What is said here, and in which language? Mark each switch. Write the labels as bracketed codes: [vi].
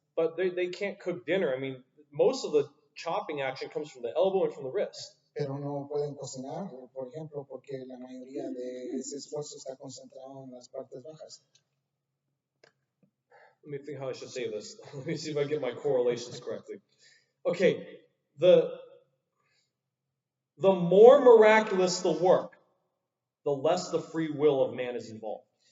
[en] But they can't cook dinner. I mean, most of the chopping action comes from the elbow and from the wrist. [es] Pero no pueden cocinar, por ejemplo, porque la mayoría de ese esfuerzo está concentrado en las partes bajas. [en] Let me think how I should say this. Let me see if I get my correlations correctly. Okay, the more miraculous the work, the less the free will of man is involved.